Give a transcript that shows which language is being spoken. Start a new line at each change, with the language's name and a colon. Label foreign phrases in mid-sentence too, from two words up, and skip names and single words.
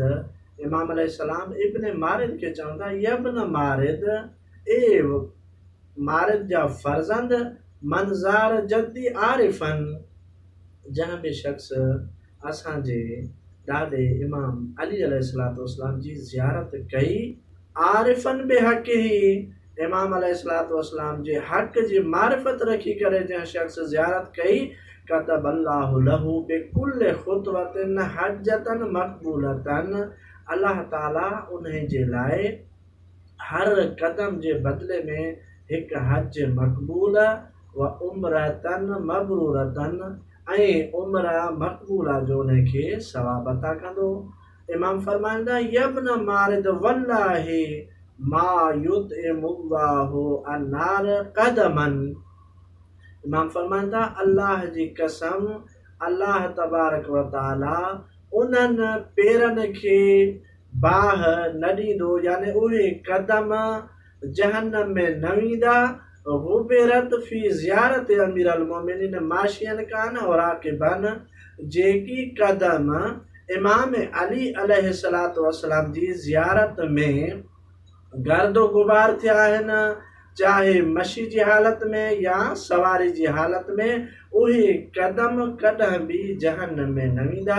Sindhi: इमाम अलैहिस्सलाम इब्न मारिद खे चवंदा, यब्न मारिद, ए मारिद जा फ़र्ज़ंद,
Arabic: من زار جدي عارفا.
Sindhi: जंहिं बि शख़्स असांजे ॾाॾे इमाम अली
Arabic: عليه الصلاة والسلام
Sindhi: जी ज़ियारत कई,
Arabic: عارفا بحقه,
Sindhi: इमाम
Arabic: عليه الصلاة والسلام
Sindhi: जे हक़ जी मारिफ़त रखी करे जंहिं शख़्स ज़ियारत कई,
Arabic: كتب الله له بكل خطوة حجة مقبولة.
Sindhi: अल्लाह ताला उन्हें जे लाइ हर क़दम जे बदिले में हिकु हज मक़बूल
Arabic: وعمرة مبرورة
Sindhi: ऐं उम्र मक़बूला जो उनखे सवाब अता कंदो। इमाम फ़रमाईंदा,
Arabic: يا ابن مارد والله ما يطعم الله النار قدما.
Sindhi: इमाम फ़रमाईंदा, अल्लाह जी कसम,
Arabic: الله تبارك وتعالى
Sindhi: उन्हनि पेरनि खे बाह न ॾींदो, यानी उहे क़दम जहन्नम में न वेंदा।
Arabic: اغبرت في زيارة أمير المؤمنين ماشيا كان أو راكبا.
Sindhi: जेकी क़दम इमाम अली
Arabic: عليه الصلاة والسلام
Sindhi: जी ज़ियारत में गर्दो गुबार थिया आहिनि, चाहे मशी जी हालत में या सवारी जी हालत में, उहे क़दम कॾहिं बि जहन्नम में न वेंदा।